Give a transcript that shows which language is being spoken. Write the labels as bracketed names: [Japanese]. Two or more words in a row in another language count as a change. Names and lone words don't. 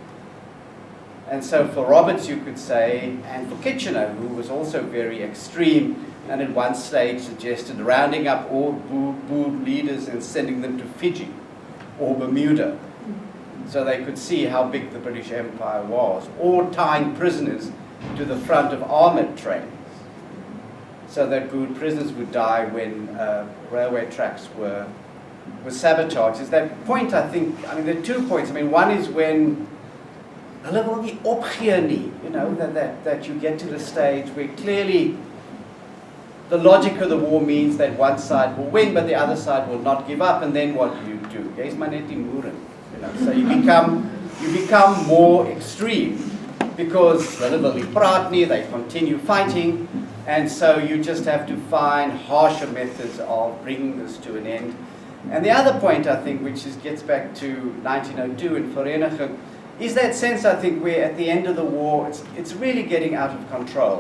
[English] And so for Roberts, you could say, and for Kitchener, who was also very extreme, and at one stage suggested rounding up all Boer leaders and sending them to Fiji or Bermuda, so they could see how big the British Empire was, or tying prisoners to the front of armoured trains, so that Boer prisoners would die when railway tracks were sabotaged. Is that point, I think, there are 2 points. One is when [Afrikaans] hulle wil nie opgee nie, [English] that you get to the stage where clearly the logic of the war means that one side will win, but the other side will not give up, and then what do? [Afrikaans] Jy's maar net die moeren. [English] So you become more extreme, because [Afrikaans] hulle wil nie praat nie, [English] they continue fighting, and so you just have to find harsher methods of bringing this to an end. And the other point, I think, which gets back to 1902 in Vereniging, is that sense, I think, where at the end of the war, it's really getting out of control.